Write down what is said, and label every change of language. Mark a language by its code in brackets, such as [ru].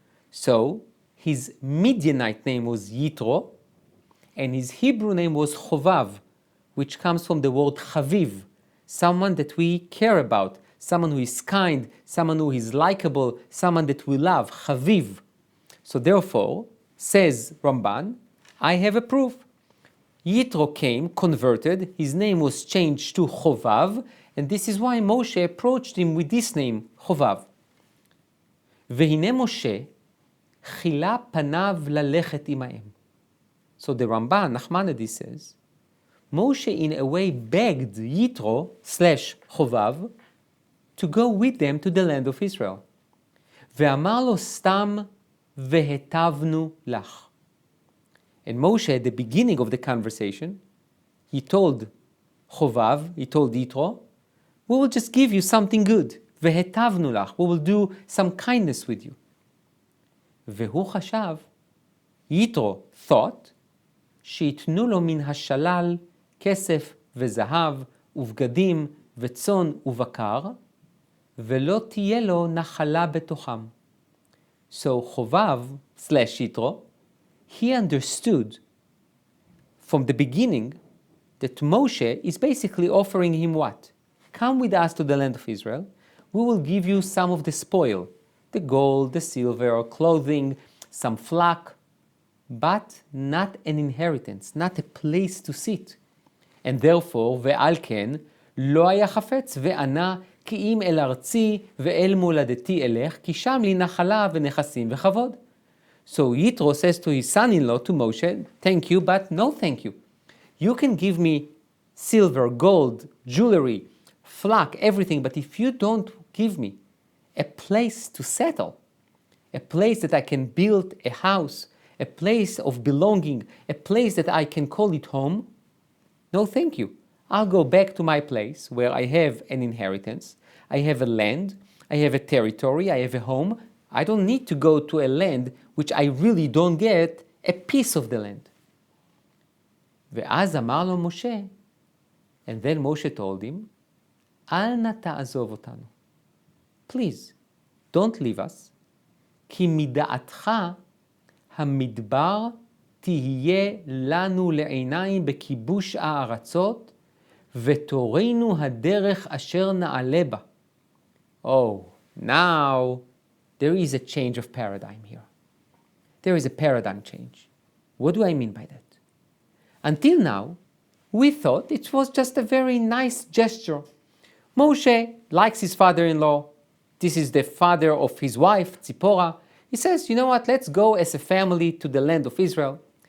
[en] So his Midianite name was Yitro, and his Hebrew name was Chovav, which comes from the word Chaviv, someone that we care about, someone who is kind, someone who is likable, someone that we love, Chaviv. So therefore, says Ramban, I have a proof. Yitro came, converted, his name was changed to Chovav, and this is why Moshe approached him with this name, Chovav. [he] והנה משה, חילה פניו ללכת עמהם. [en] So the Ramban, Nachmanides, says, Moshe in a way begged Yitro / Chovav to go with them to the land of Israel. [he] ואמר לו סתם והטבנו לך. [en] And Moshe, at the beginning of the conversation, he told Chovav, he told Yitro, we will just give you something good. [he] והטבנו לך. [en] We will do some kindness with you. [he] והוא חשב, [en] Yitro thought, [he] שיתנו לו מן השלל כסף וזהב ובגדים וצאן ובקר, ולא תהיה לו נחלה בתוכם. [en] So Chovav / Yitro, he understood from the beginning that Moshe is basically offering him what? Come with us to the land of Israel. We will give you some of the spoil, the gold, the silver, clothing, some flock, but not an inheritance, not a place to sit. And therefore, [he] ועל כן, לא היה חפץ וענה כי אם אל ארצי ואל מולדתי אלך, כי שם לי נחלה ונכסים וכבוד. [en] So Yitro says to his son-in-law, to Moshe, thank you, but no thank you. You can give me silver, gold, jewelry, flock, everything, but if you don't give me a place to settle, a place that I can build a house, a place of belonging, a place that I can call it home, no thank you. I'll go back to my place where I have an inheritance, I have a land, I have a territory, I have a home. I don't need to go to a land which I really don't get a piece of the land. [he] ואז אמר לו משה, [en] and then Moshe told him, [he] אל נא תעזוב אותנו. [en] Please, don't leave us, [he] כי מדעתך המדבר תהיה לנו לעיניים בכיבוש הארצות, ותורנו הדרך אשר נעלה בה. [en] Oh, now there is a change of paradigm here. There is a paradigm change. What do I mean by that? Until now, we thought it was just a very nice gesture. Moshe likes his father-in-law. This is the father of his wife, Tzipporah. He says, you know what, let's go as a family to the land of Israel.